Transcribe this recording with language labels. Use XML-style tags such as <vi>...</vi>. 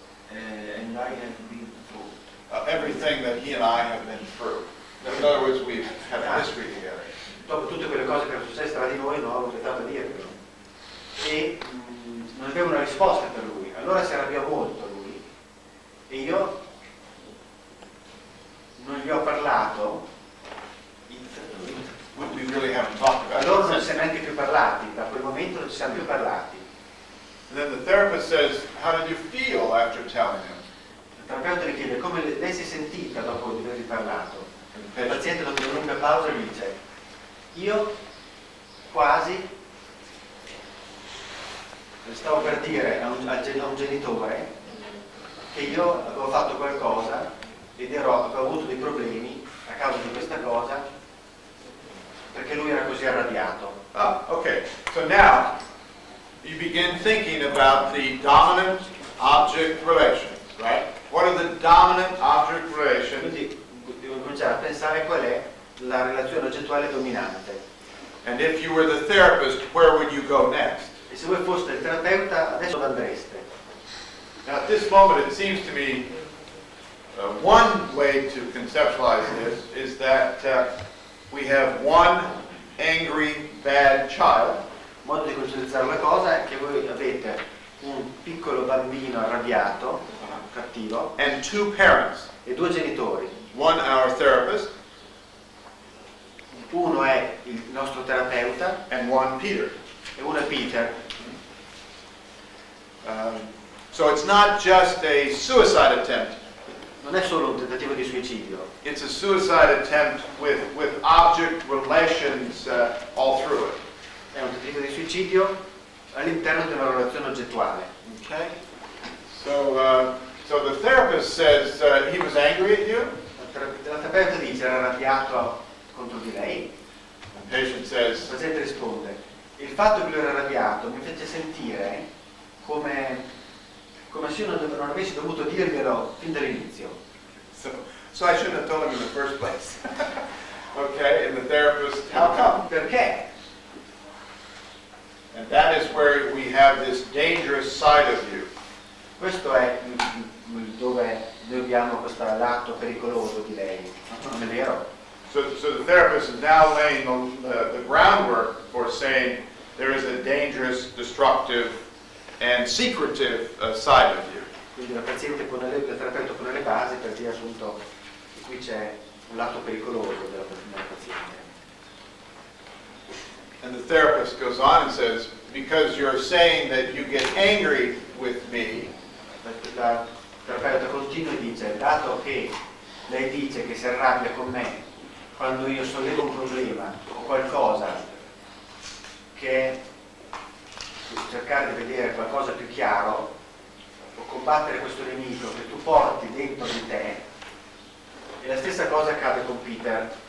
<en>And I have been through. everything that he and I have been through. In other words, we have a history together.</en> <it>Dopo tutte quelle cose che erano successe tra di noi, non ho aspettato a dirlo. E non avevo una risposta per lui. Allora si arrabbiò molto lui. E io non gli ho parlato.</it> <en>We really haven't talked about</en> <it>Allora non</it> <en>it.</en> <it>si è neanche più parlati. Da quel momento non ci siamo più parlati.</it> <en>And then the therapist says, how did you feel after telling him?</en> <it>Il terapeuta gli chiede come lei si è sentita dopo di avergli parlato.</it> <en>And</en> <it>Il</it> <en>the patient,</en> <it>paziente dopo una lunga pausa gli dice, io quasi stavo per dire a un genitore che io avevo fatto qualcosa ed avevo avuto dei problemi a causa di questa cosa perché lui era così arrabbiato.</it> <en>okay. So now you begin thinking about the dominant object relations, right? What are the dominant object relations?</en> <it>Quindi devo cominciare a pensare qual è la relazione oggettuale dominante.</it> <en>And if you were the therapist, where would you go next?</en> <it>E se voi foste il terapeuta, adesso dove andreste?</it> <en>Now, at this moment, it seems to me one way to conceptualize this is that we have one angry, bad child.</en> <it>Il modo di concretizzare la cosa è che voi avete un piccolo bambino arrabbiato, cattivo,</it> <en>And 2 parents,</en> <it>e 2 genitori.</it> <en>one our therapist</en> <it>Uno è il nostro terapeuta</it> <en>and one Peter.</en> <it>e uno è Peter.</it> <en>So it's not just a suicide attempt.</en> <it>Non è solo un tentativo di suicidio,</it> <en>It's a suicide attempt with object relations all through it.</en> <it>è un tentativo di suicidio all'interno di una relazione oggettuale.</it> <en>Okay? So the therapist says he was angry at you.</en> <it>La terapeuta dice era arrabbiato contro di lei.</it> <en>The patient says,</en> <it>Il paziente risponde: il fatto che lui era arrabbiato mi fece sentire come se io non avessi dovuto dirglielo fin dall'inizio.</it> <en>so I shouldn't have told him in the first place. Okay, and the therapist, how come?</en> <it>Perché?</it> <en>And that is where we have this dangerous side of you.</en> <it>Questo è dove noi abbiamo questo lato pericoloso di lei, non è vero?</it> <en>So the therapist is now laying the groundwork for saying there is a dangerous, destructive, and secretive side of you.</en> <it>Quindi il terapeuta pone le basi per dire appunto che qui c'è un lato pericoloso della paziente.</it> <en>And the therapist goes on and says, because you're saying that you get angry with me,</en> <it>La terapeuta continua e dice: dato che lei dice che si arrabbia con me quando io sollevo un problema o qualcosa che cercare di vedere qualcosa più chiaro o combattere questo nemico che tu porti dentro di te, e la stessa cosa accade con Peter.</it>